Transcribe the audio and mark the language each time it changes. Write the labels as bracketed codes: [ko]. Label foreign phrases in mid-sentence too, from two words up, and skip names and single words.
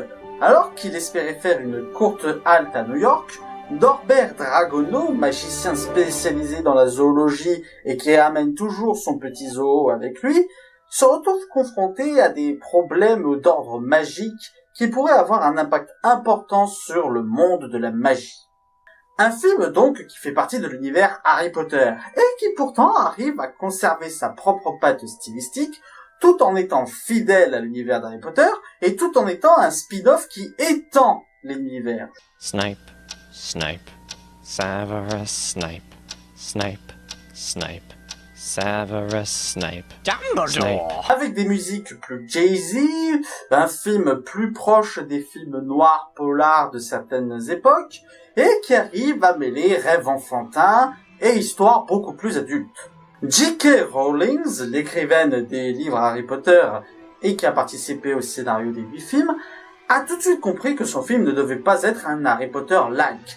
[fr] Alors qu'il espérait faire une courte halte à New York, Norbert Dragono, magicien spécialisé dans la zoologie et qui amène toujours son petit zoo avec lui, se retrouve confronté à des problèmes d'ordre magique qui pourraient avoir un impact important sur le monde de la magie. Un film donc qui fait partie de l'univers Harry Potter et qui pourtant arrive à conserver sa propre patte stylistique tout en étant fidèle à l'univers d'Harry Potter et tout en étant un spin-off qui étend l'univers. Snape, Snape, Severus Snape, Snape, Snape, Severus Snape, Dumbledore. Avec des musiques plus jazzy, un film plus proche des films noirs polars de certaines époques, et qui arrive à mêler rêve enfantin et histoire beaucoup plus adulte. J.K. Rowling, l'écrivaine des livres Harry Potter et qui a participé au scénario des 8 films, a tout de suite compris que son film ne devait pas être un Harry Potter-like.